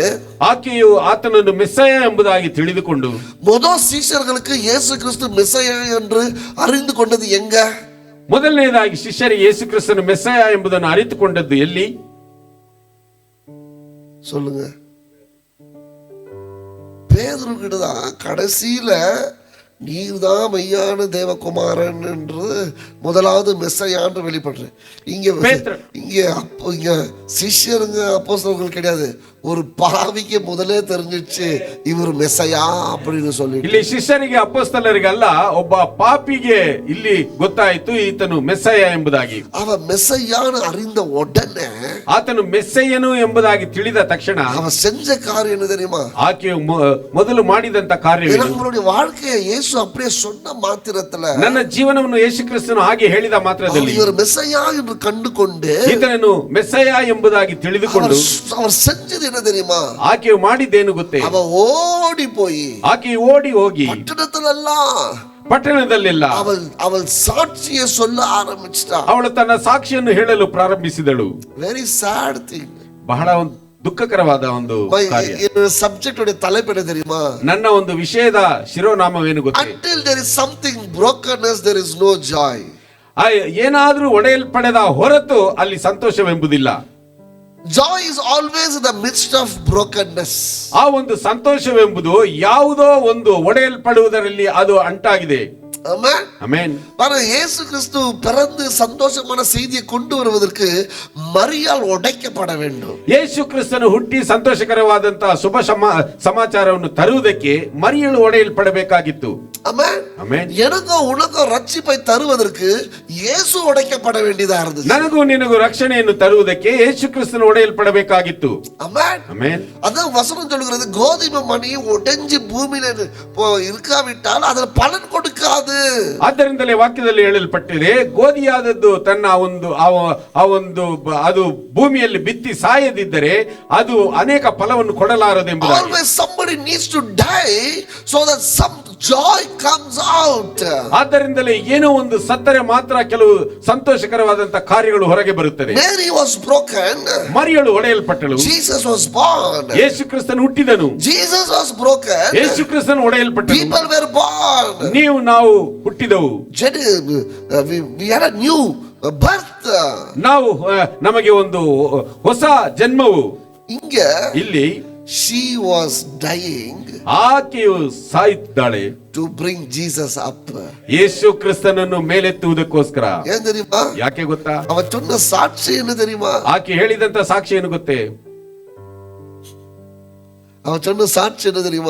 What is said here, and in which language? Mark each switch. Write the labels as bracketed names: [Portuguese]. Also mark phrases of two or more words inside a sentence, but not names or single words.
[Kannada] ಆಕೆಯು ಆತನನ್ನು ಮೆಸ್ಸಯ ಎಂಬುದಾಗಿ ತಿಳಿದುಕೊಂಡು, [Tamil] முதல் சீஷர்களுக்கு இயேசு கிறிஸ்து மெஸ்ஸையா என்று அறிந்து கொண்டது எங்க? [Kannada] ಮೊದಲನೇದಾಗಿ ಶಿಷ್ಯರಿಗೆ ಯೇಸು ಕ್ರಿಸ್ತನು ಮೆಸ್ಸಯ ಎಂಬುದನ್ನು ಅರಿತುಕೊಂಡದ್ದು ಎಲ್ಲಿ? [Tamil] சொல்லுங்க. பேதுரு கிட்டதான் கடைசியில நீர்தான் மெய்யான தேவகுமாரன் என்று முதலாவது மெஸ்ஸையான்னு வெளிப்படுறேன். இங்க சிஷ்யருங்க அப்போஸ்தலர்கள் கிடையாது, ஒரு பாவிக்கு முதலே தெரிஞ்சிச்சு இவர் மெசையா அப்படின்னு சொல்லி. [Kannada] ಇಲ್ಲಿ ಶಿಷ್ಯರಿಗೆ ಅಪೊಸ್ತಲರಿಗಲ್ಲ, ಒಬ್ಬ ಪಾಪಿಗೆ ಇಲ್ಲಿ ಗೊತ್ತಾಯಿತು ಈತನು ಮೆಸ್ಸಯ್ಯ ಎಂಬುದಾಗಿ. [Tamil] அவன் மெசையான்னு அறிந்த உடனே [Kannada] ಆತನು ಮೆಸ್ಸಯ್ಯನು ಎಂಬುದಾಗಿ ತಿಳಿದ ತಕ್ಷಣ [Tamil] அவன் செஞ்ச காரியம் என்ன தெரியுமா? [Kannada] ಆಕೆಯು ಮೊದಲು ಮಾಡಿದಂತ ಕಾರ್ಯವೇನು? [Tamil] நம்மளுடைய வாழ்க்கையை இயேசு அப்படியே சொன்ன மாத்திரத்துல, [Kannada] ನನ್ನ ಜೀವನವನ್ನು ಯೇಸು ಕ್ರಿಸ್ತನು ಹಾಗೆ ಹೇಳಿದ ಮಾತ್ರದಲ್ಲಿ [Tamil] இவர் மெசையா என்று கண்டுகொண்டு [Kannada] ಈತನನ್ನು ಮೆಸ್ಸಯ್ಯ ಎಂಬುದಾಗಿ ತಿಳಿದುಕೊಂಡು [Tamil] அவர் செஞ்சது என்ன தெரியுமா? [Kannada] ಆಕೆಯು ಮಾಡಿದ್ದೇನು ಗೊತ್ತೇ? [Tamil] அவ ஓடி போய் [Kannada] ಆಕೆಯು ಓಡಿ ಹೋಗಿ [Tamil] பட்டணத்திலெல்லாம் [Kannada] ಪಟ್ಟಣದಲ್ಲೆಲ್ಲ [Tamil] அவள் சாட்சியை சொல்ல ஆரம்பிச்சிட்டா. [Kannada] ಅವಳು ತನ್ನ ಸಾಕ್ಷಿಯನ್ನು ಹೇಳಲು ಪ್ರಾರಂಭಿಸಿದಳು. [English] very sad thing. [Kannada] ಬಹಳ ಒಂದು ದುಃಖಕರವಾದ ಒಂದು ಕಾರ್ಯ. [Tamil] ಸಬ್ಜೆಕ್ಟ್ ಉடைய தலைப்பு என்ன தெரியுமா? [Kannada] ನನ್ನ ಒಂದು ವಿಷಯದ ಶಿರೋನಾಮವೇನು ಗೊತ್ತೇ? [English] Until there is something brokenness, there is no joy. [Kannada] ಏನಾದ್ರೂ ಒಡೆಯಲ್ಪಡೆದ ಹೊರತು ಅಲ್ಲಿ ಸಂತೋಷವೆಂಬುದಿಲ್ಲ. [English] Joy is always in the midst of brokenness. [Kannada] ಆ ಒಂದು ಸಂತೋಷವೆಂಬುದು ಯಾವುದೋ ಒಂದು ಒಡೆಯಲ್ಪಡುವುದರಲ್ಲಿ ಅದು ಅಂಟಾಗಿದೆ. [English] Amen. [Kannada] ಆಮೆನ್. [Tamil] பாருங்க, இயேசு கிறிஸ்து பிறந்து சந்தோஷமான செய்தியை கொண்டு வருவதற்கு மரியாள் உடைக்கப்பட வேண்டும். [Kannada] ಯೇಸು ಕ್ರಿಸ್ತನು ಹುಟ್ಟಿ ಸಂತೋಷಕರವಾದಂತಹ ಶುಭ ಸಮಾಚಾರವನ್ನು ತರುವುದಕ್ಕೆ ಮರಿಯಳು ಒಡೆಯಲ್ಪಡಬೇಕಾಗಿತ್ತು. [Tamil] ஆமென். [Kannada] ಆಮೆನ್. [Tamil] எனக்கும் உனக்கும் ரட்சிப்பை தருவதற்கு இயேசு உடைக்கப்பட வேண்டியதா இருந்துச்சு. [Kannada] ನನಗೂ ನಿನಗೂ ರಕ್ಷಣೆಯನ್ನು ತರುವುದಕ್ಕೆ ಯೇಸು ಕ್ರಿಸ್ತನು ಒಡೆಯಲ್ಪಡಬೇಕಾಗಿತ್ತು. [Tamil] ஆமென். [Kannada] ಆಮೆನ್. [Tamil] அதான் வசனம் சொல்கிறது, கோதுமை மணி உடைஞ்சு பூமியில இருக்காவிட்டால் அதில் பலன் கொடுக்காது. [Kannada] ಆದ್ದರಿಂದಲೇ ವಾಕ್ಯದಲ್ಲಿ ಹೇಳಲ್ಪಟ್ಟಿದೆ, ಗೋಧಿಯಾದದ್ದು ತನ್ನ ಅದು ಭೂಮಿಯಲ್ಲಿ ಬಿತ್ತಿ ಸಾಯದಿದ್ದರೆ ಅದು ಅನೇಕ ಫಲವನ್ನು ಕೊಡಲಾರದೆಂಬುದಾಗಿ. [English] Always somebody needs to die so that some joy comes out. [Kannada] ಆದ್ದರಿಂದಲೇ ಏನೋ ಒಂದು ಸತ್ತರೆ ಮಾತ್ರ ಕೆಲವು ಸಂತೋಷಕರವಾದಂತಹ ಕಾರ್ಯಗಳು ಹೊರಗೆ ಬರುತ್ತದೆ. [English] Mary was broken. [Kannada] ಮರಿಯಳು ಒಡೆಯಲ್ಪಟ್ಟಳು. [English] Jesus was born. [Kannada] ಯೇಸು ಕ್ರಿಸ್ತನು ಹುಟ್ಟಿದನು. [English] Jesus was broken. [Kannada] ಯೇಸು ಕ್ರಿಸ್ತನು ಒಡೆಯಲ್ಪಟ್ಟನು. [English] People were born. [Kannada] ನಾವು ಹುಟ್ಟಿದೆವು. [English] We had a new birth. [Kannada] ನಾವು ನಮಗೆ ಒಂದು ಹೊಸ ಜನ್ಮವು. [Tamil] ಇங்க [Kannada] ಇಲ್ಲಿ [English] she was dying. [Kannada] ಆಕೆಯು ಸಾಯುತ್ತಿದ್ದಾಳೆ. [English] To bring Jesus up. [Kannada] ಯೇಸು ಕ್ರಿಸ್ತನನ್ನು ಮೇಲೆತ್ತುವುದಕ್ಕೋಸ್ಕರ. [Tamil] ಏನ್ தெரியுமா? [Kannada] ಯಾಕೆ ಗೊತ್ತಾ? [Tamil] அவ சொன்ன சாட்சி என்ன தெரியுமா? [Kannada] ಆಕೆ ಹೇಳಿದಂತ ಸಾಕ್ಷಿ ಏನು ಗೊತ್ತೇ? [Tamil] அவ சொன்ன சாட்சி என்ன தெரியுமா?